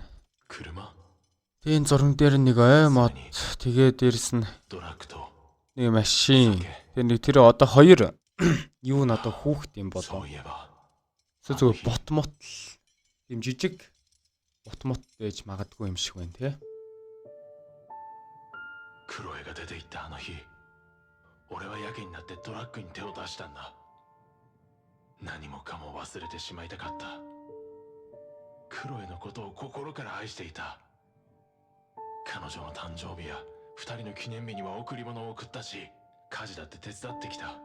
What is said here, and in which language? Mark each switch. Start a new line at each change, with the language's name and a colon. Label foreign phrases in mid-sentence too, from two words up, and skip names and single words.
Mongolian: Тэгээ энэ зурган дээр нэг мод тэгээ дээрс нь нэг машин. Тэгээ нэг тэр одоо хоёр юу н одоо хүүхэд юм болоо. Зүгээр бот тийм жижиг бот байж магадгүй юм шиг байна тий.
Japanese: クロエが出て行ったあの日、俺はやけになってトラックに手を出したんだ。何もかも忘れてしまいたかった。クロエのことを心から愛していた。彼女の誕生日や2人の記念日には贈り物を送ったし、家事だって手伝ってきた。